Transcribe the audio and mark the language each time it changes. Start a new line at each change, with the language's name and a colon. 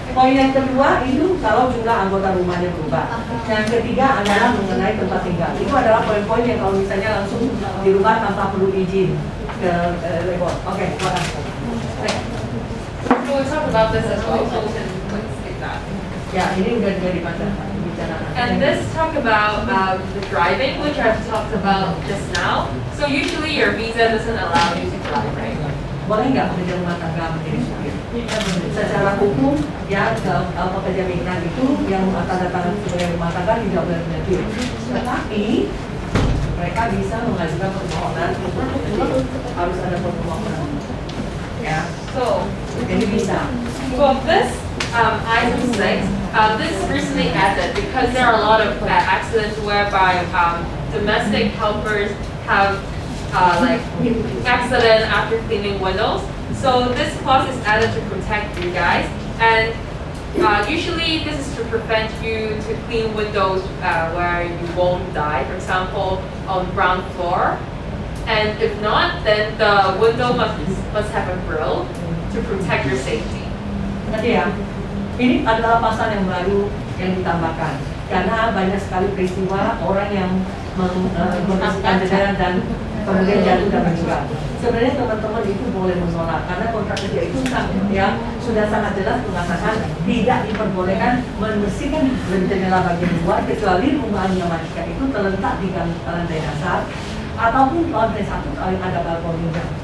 Indonesian: Poin yang kedua itu kalau jumlah anggota rumahnya berubah. Yang ketiga adalah mengenai tempat tinggal. Itu adalah poin-poin yang kalau misalnya langsung dirubah tanpa perlu izin ke rekod. Oke,
English: So we talked about this as well, so we can skip that.
Indonesian: ya ini udah dibicarakan.
English: And this talk about the driving, which I've talked about just now. So usually your visa doesn't allow you to drive, right?
Indonesian: Boleh nggak pekerja rumah tangga menjadi supir? Secara hukum, ya pekerja migran itu yang tanda tangan sebagai rumah tangga tidak boleh menjadi. Tetapi mereka bisa mengajukan permohonan untuk menjadi. Harus ada permohonan. Ya,
English: So
Indonesian: jadi bisa.
English: well, this item 6, this is recently added because there are a lot of accidents whereby domestic helpers have like accident after cleaning windows. So this clause is added to protect you guys, and usually this is to prevent you to clean windows where you won't die. For example, on ground floor, and if not, then the window must have a grill to protect your safety.
Indonesian: Tadi ya, ini adalah pasal yang baru yang ditambahkan karena banyak sekali peristiwa orang yang membersihkan jendela dan kemudian jatuh dan meninggal. Sebenarnya teman-teman itu boleh menolak karena kontrak kerja itu yang sudah sangat jelas mengatakan tidak diperbolehkan membersihkan jendela bagian luar kecuali rumahnya majikan itu terletak di lantai dasar ataupun lantai 1 kalau ada balkoninya.